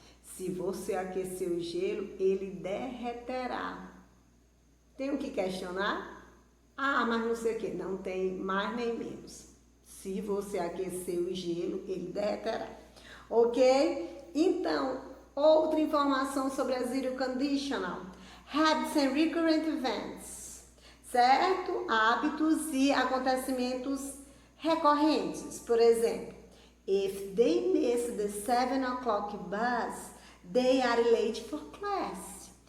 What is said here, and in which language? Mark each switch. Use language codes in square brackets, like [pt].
[pt] Se você aquecer o gelo, ele derreterá. Tem o que questionar? Mas não sei o que. Não tem mais nem menos. Se você aquecer o gelo, ele derreterá. Ok? Então, outra informação sobre a zero conditional. [en] Habits and recurrent events. [pt] Certo? Hábitos e acontecimentos recorrentes. Por exemplo, [en] if they miss the 7 o'clock bus, they are late for class.